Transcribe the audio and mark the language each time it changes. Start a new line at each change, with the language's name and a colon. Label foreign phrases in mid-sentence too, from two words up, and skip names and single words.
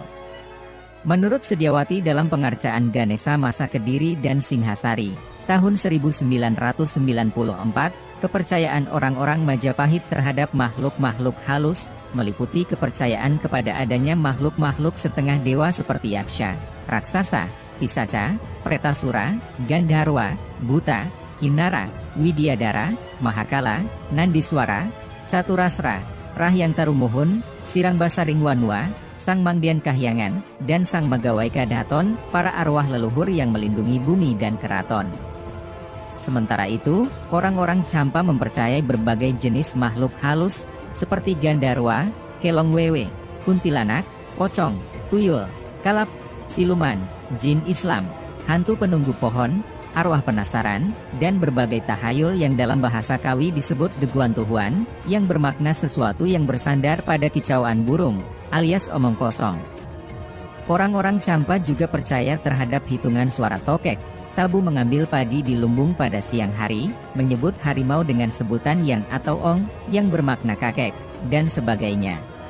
Indonesian: Menurut Sediawati dalam pengarcaan Ganesa masa Kediri dan Singhasari, tahun 1994, kepercayaan orang-orang Majapahit terhadap makhluk-makhluk halus, meliputi kepercayaan kepada adanya makhluk-makhluk setengah dewa seperti yaksha, raksasa, pisaca, pretasura, gandharwa, buta, inara, widyadara, mahakala, nandiswara, caturasra, rahyangtarumuhun, sirangbasaring wanua, sang mangdian kahyangan, dan sang magawai kadaton, para arwah leluhur yang melindungi bumi dan keraton. Sementara itu, orang-orang Campa mempercayai berbagai jenis makhluk halus, seperti Gandharwa, Kelong Wewe, Kuntilanak, Pocong, Tuyul, Kalap, Siluman, Jin Islam, hantu penunggu pohon, arwah penasaran, dan berbagai tahayul yang dalam bahasa Kawi disebut Deguan Tuhuan, yang bermakna sesuatu yang bersandar pada kicauan burung, alias omong kosong. Orang-orang Campa juga percaya terhadap hitungan suara tokek, tabu mengambil padi di lumbung pada siang hari, menyebut harimau dengan sebutan yang atau ong, yang bermakna kakek, dan sebagainya.